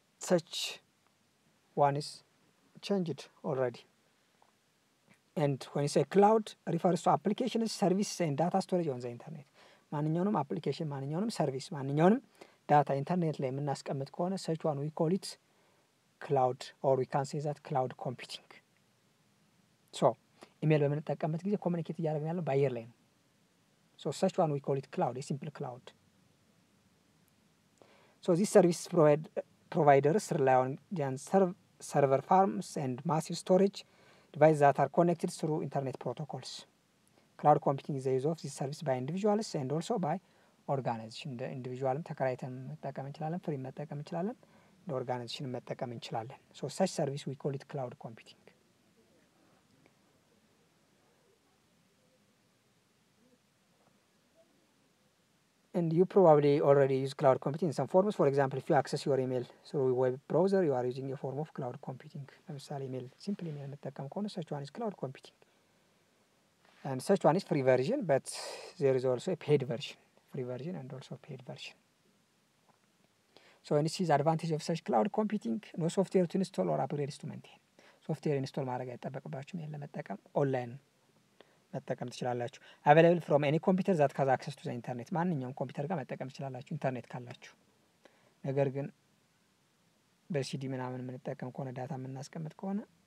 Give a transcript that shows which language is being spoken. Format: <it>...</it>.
<en>such one is changed already and when you say cloud refers to applications services and data storage on the internet</en> <am>ማንኛውንም application ማንኛውንም service ማንኛውንም data internet ላይ የምናስቀምጥ ከሆነ</am> <en>such one we call it ክላውድ ኦር ዊ ካን ሴይ ዛት ክላውድ ኮምፒውቲንግ።</en> <am>ሶ ኢሜል በምንጠቀምበት ጊዜ ኮሚኒኬት እያደረግን ያለው በአየር ላይ ነው።</am> <en>ሶ ሰች ዋን ዊ ኮል ኢት ክላውድ፣ የሲምፕል ክላውድ። ሶ ዚስ ሰርቪስ providers rely on server farms and massive storage devices that are connected through internet protocols. Cloud computing is the use of this service by individuals and also by organization.</en> <am>እንደ ኢንዲቪጁዋልም ተከራይተን መጠቀም እንችላለን፣ ፍሪ መጠቀም እንችላለን፣ እንደ ኦርጋናይዜሽን መጠቀም እንችላለን። ሶ</am> <en>such service we call it cloud computing. And you probably already use cloud computing in some forms. For example, if you access your email through a web browser, you are using a form of cloud computing.</en> <am>ለምሳሌ ኢሜል ሲምፕል ኢሜል መጠቀም ከሆነ</am> <en>such one is cloud computing. And such one is free version, but there is also a paid version. Free version and also paid version. So and this is advantage of such cloud computing. No software to install or upgrades to maintain.</en> <am>Software install ማድረግ አይጠበቅባችሁም። ይሄን ለመጠቀም ኦንላይን መጠቀም ትችላላችሁ።</am> <en>አቬይላብል ፍሮም ኤኒ ኮምፒውተር ዛት ካዝ አክሰስ ቱ ዘ ኢንተርኔት፣</en> <am>ማንኛውም ኮምፒውተር ጋር መጠቀም ትችላላችሁ ኢንተርኔት ካላችሁ። ነገር ግን በሲዲ ምናምን የምንጠቀም ከሆነ ዳታ የምናስቀምጥ ከሆነ</am>